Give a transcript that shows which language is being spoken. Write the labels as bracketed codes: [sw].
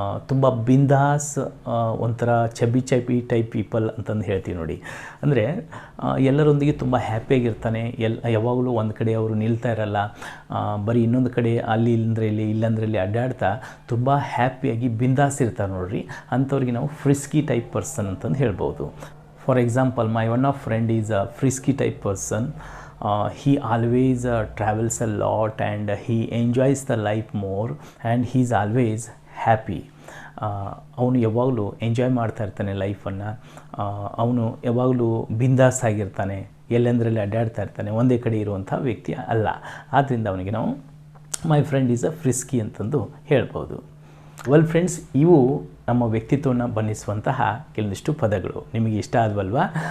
[kn] ತುಂಬ ಬಿಂದಾಸ್, ಒಂಥರ ಚಬಿ ಟೈಪ್ ಪೀಪಲ್ ಅಂತಂದು ಹೇಳ್ತೀವಿ ನೋಡಿ. ಅಂದರೆ ಎಲ್ಲರೊಂದಿಗೆ ತುಂಬ ಹ್ಯಾಪಿಯಾಗಿರ್ತಾನೆ. ಯಾವಾಗಲೂ ಒಂದು ಕಡೆ ಅವರು ನಿಲ್ತಾ ಇರಲ್ಲ. ಬರೀ ಇನ್ನೊಂದು ಕಡೆ ಇಲ್ಲಂದ್ರೆ ಅಡ್ಡಾಡ್ತಾ ತುಂಬ ಹ್ಯಾಪಿಯಾಗಿ ಬಿಂದಾಸ್ ಇರ್ತಾರೆ ನೋಡ್ರಿ, ಅಂಥವ್ರಿಗೆ ನಾವು ಫ್ರಿಸ್ಕಿ ಟೈಪ್ ಪರ್ಸನ್ ಅಂತಂದು ಹೇಳ್ಬೋದು. [en] For example, my one of friend is a frisky type person. He always travels a lot and he enjoys the life more and he is always happy. [kn] ಅವನು ಯಾವಾಗಲೂ ಎಂಜಾಯ್ ಮಾಡ್ತಾ ಇರ್ತಾನೆ ಲೈಫನ್ನು. ಅವನು ಯಾವಾಗಲೂ ಬಿಂದಾಸ್ ಆಗಿರ್ತಾನೆ, ಎಲ್ಲೆಂದರಲ್ಲಿ ಅಡ್ಡಾಡ್ತಾ ಇರ್ತಾನೆ, ಒಂದೇ ಕಡೆ ಇರುವಂಥ ವ್ಯಕ್ತಿ ಅಲ್ಲ. ಆದ್ದರಿಂದ ಅವನಿಗೆ ನಾವು [en] my friend is a frisky [kn] ಅಂತಂದು ಹೇಳ್ಬೋದು. ವೆಲ್ ಫ್ರೆಂಡ್ಸ್, ಇವು ನಮ್ಮ ವ್ಯಕ್ತಿತ್ವವನ್ನು ಬಣ್ಣಿಸುವಂತಹ ಕೆಲವೊಂದಿಷ್ಟು ಪದಗಳು. ನಿಮಗೆ ಇಷ್ಟ ಆದವಲ್ವಾ?